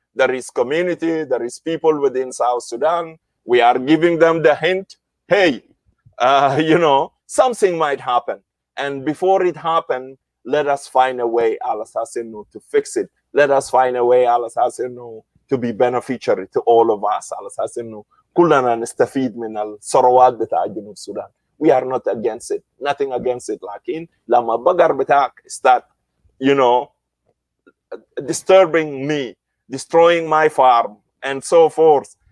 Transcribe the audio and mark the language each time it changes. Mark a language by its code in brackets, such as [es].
[en] There is community, there is people within South Sudan. We are giving them the hint, hey, you know, something might happen. And before it happens, let us find a way, al assassin, to fix it. Let us find a way, al assassin, to be beneficiary to all of us, al assassin. [ar] كلنا نستفيد من الثروات بتاع جنوب السودان. [en] We are not against it, nothing against it. [ar] لكن لما بقر بتاعك [en] start, you know, disturbing me, destroying my farm, and so forth,